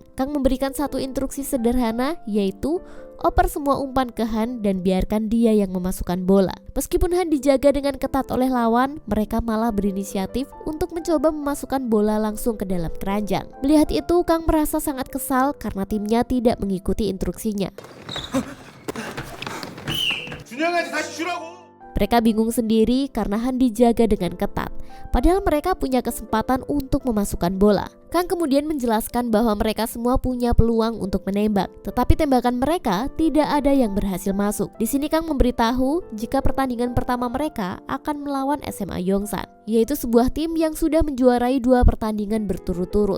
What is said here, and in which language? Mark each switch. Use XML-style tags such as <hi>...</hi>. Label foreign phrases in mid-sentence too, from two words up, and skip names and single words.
<id>Kang memberikan satu instruksi sederhana, yaitu oper semua umpan ke Han dan biarkan dia yang memasukkan bola. Meskipun Han dijaga dengan ketat oleh lawan, mereka malah berinisiatif untuk mencoba memasukkan bola langsung ke dalam keranjang. Melihat itu, Kang merasa sangat kesal karena timnya tidak mengikuti instruksinya.</id> <ko>준영이한테 다시 주라고.</ko> <id>Mereka bingung sendiri karena Han dijaga dengan ketat, padahal mereka punya kesempatan untuk memasukkan bola. Kang kemudian menjelaskan bahwa mereka semua punya peluang untuk menembak, tetapi tembakan mereka tidak ada yang berhasil masuk. Di sini Kang memberitahu jika pertandingan pertama mereka akan melawan SMA Yongsan, yaitu sebuah tim yang sudah menjuarai 2 pertandingan berturut-turut.</id>